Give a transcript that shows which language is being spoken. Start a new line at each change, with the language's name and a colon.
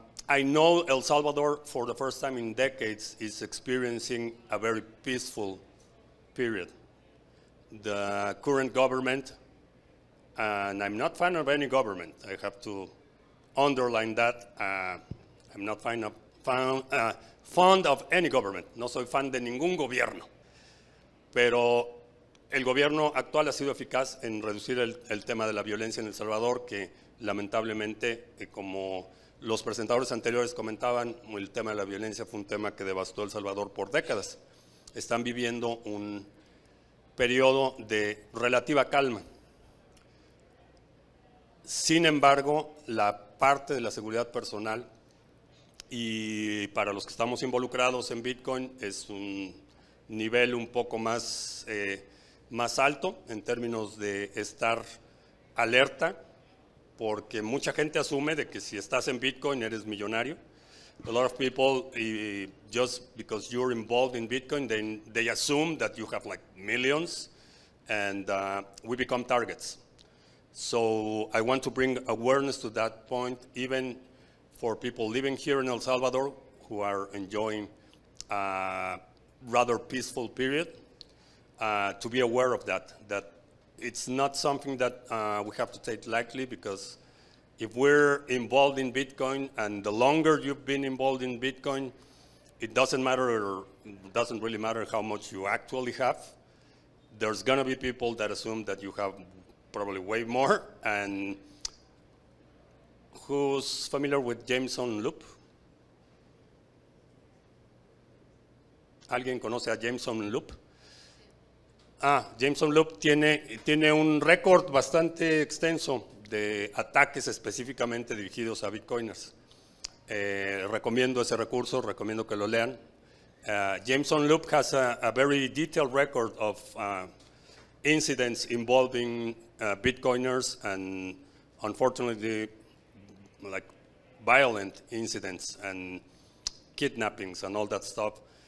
English: I know El Salvador, for the first time in decades, is experiencing a very peaceful period. The current government, and I'm not fan of any government, I have to underline that. I'm not fond of any government.
Spanish: No soy fan de ningún gobierno. Pero el gobierno actual ha sido eficaz en reducir el tema de la violencia en El Salvador, que lamentablemente, como los presentadores anteriores comentaban, el tema de la violencia fue un tema que devastó El Salvador por décadas. Están viviendo un periodo de relativa calma. Sin embargo, la parte de la seguridad personal y para los que estamos involucrados en Bitcoin es un nivel un poco más, más alto en términos de estar alerta, porque mucha gente asume de que si estás en Bitcoin eres millonario.
English: A lot of people, just because you're involved in Bitcoin, they assume that you have like millions, and we become targets. So I want to bring awareness to that point, even for people living here in El Salvador who are enjoying a rather peaceful period, to be aware of that it's not something that we have to take lightly, because if we're involved in Bitcoin, and the longer you've been involved in Bitcoin, it doesn't really matter how much you actually have. There's gonna be people that assume that you have probably way more. And who's familiar with Jameson Loop?
Spanish: ¿Alguien conoce a Jameson Loop? Jameson Loop tiene un récord bastante extenso de ataques específicamente dirigidos a Bitcoiners. Recomiendo ese recurso, recomiendo que lo lean.
English: Jameson Loop has a very detailed record of incidents involving Bitcoiners, and unfortunately, like violent incidents and kidnappings and all that stuff.